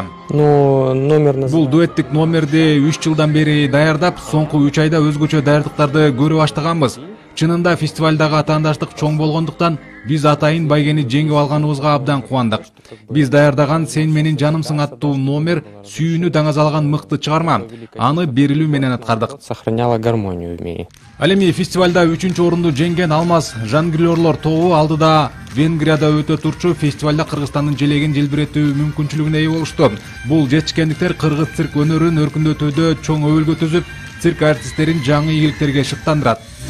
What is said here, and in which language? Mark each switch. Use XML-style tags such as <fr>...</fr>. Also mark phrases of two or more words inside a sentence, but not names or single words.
<ky>Бул дуэттик номерди 3 жылдан бери даярдап, соңку 3 айда өзгөчө даярдыктарды көрүп баштаганбыз. Чынында фестивалдагы атаандаштык чоң болгондуктан биз атайын байгени жеңип алганыбызга абдан кубандык. Биз даярдаган Сен менин жанымсың аттуу номер сүйүүнү даңазалган мыкты чыгарма. Аны берилүү менен аткардык.</ky> <ru>Сохраняла гармонию в мире.</ru> <ky>Ал эми фестивалда 3-чү орунду жеңген Алмаз жонглёрлор тобу алдыда Венгрияда өтө турчу фестивалда Кыргызстандын желегин желбиретүү мүмкүнчүлүгүнө ээ болушту. Бул жетишкендиктер кыргыз цирк өнөрүн өркүндөтүүдө чоң өбөлгө түзүп, цирк артисттерин жаңы ийгиликтерге шыктандырат.</ky>